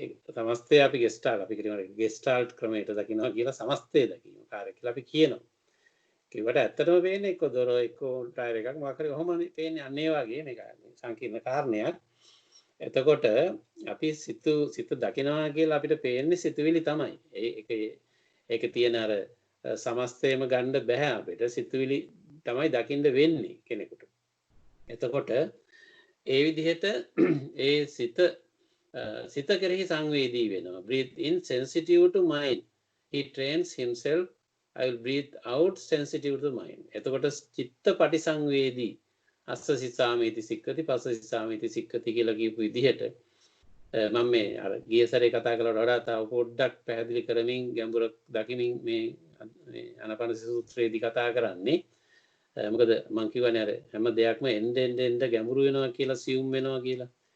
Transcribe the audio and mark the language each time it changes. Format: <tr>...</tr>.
<si>සමස්තය අපි ගෙස්ටාල්ට් අපි කියනවා ගෙස්ටාල්ට් ක්‍රමයට දකින්නවා කියලා සමස්තය දකින්න කාර් එක කියලා අපි කියනවා කිව්වට ඇත්තටම පේන්නේ එක්ක දොර එක්ක ටයර් එකක් මොකක් හරි කොහොමද පේන්නේ අන්න ඒ වගේ මේක සංකීර්ණ කාරණයක් එතකොට අපි සිත දකිනවා කියලා අපිට පේන්නේ සිතුවිලි තමයි. ඒක තියෙන අර සමස්තයම ගන්න බෑ අපිට. සිතුවිලි තමයි දකින්න වෙන්නේ කෙනෙකුට. එතකොට ඒ විදිහට ඒ සිත කෙරෙහි සංවේදී වෙනවා.</si> <en>breathe in sensitive to mind. He trains himself I will breathe out sensitive to mind.</en> <si>එතකොට චිත්ත පටිසංවේදී අස්ස සිතාමේති සික්කති පස්ස සිතාමේති සික්කති කියලා කියපු විදිහට මම මේ අර ගිය සැරේ කතා කළාට වඩා තව පොඩ්ඩක් පැහැදිලි කරමින් ගැඹුරක් දකිමින් මේ ආනාපාන සූත්‍රයේදී කතා කරන්නේ මොකද මම කියවනේ අර හැම දෙයක්ම එන්න ගැඹුරු වෙනවා කියලා සියුම් වෙනවා කියලා.</si>